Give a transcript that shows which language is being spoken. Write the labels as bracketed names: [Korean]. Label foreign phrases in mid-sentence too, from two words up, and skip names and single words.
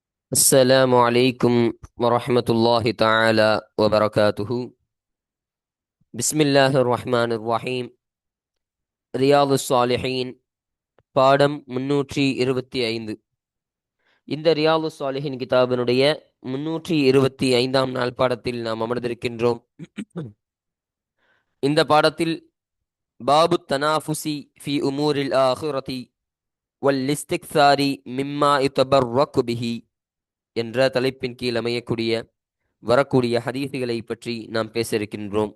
[Arabic] السلام عليكم ورحمة الله تعالى وبركاته. بسم الله الرحمن الرحيم. [Tamil] ரியாது சாலிஹீன் பாடம் 325. இந்த ரியாது சாலிஹீன் கிதாபினுடைய 325ஆம் நாள் பாடத்தில் நாம் அமர்ந்திருக்கின்றோம். இந்த பாடத்தில் பாபு தனாஃபுசி ஃபி உமூரில் ஆஹிரதி வல் இஸ்திக்சாரி மிம்மா யுதபர்ரகு பிஹி என்ற தலைப்பின் கீழ் அமையக்கூடிய வரக்கூடிய ஹதீஸுகளை பற்றி நாம் பேச இருக்கின்றோம்.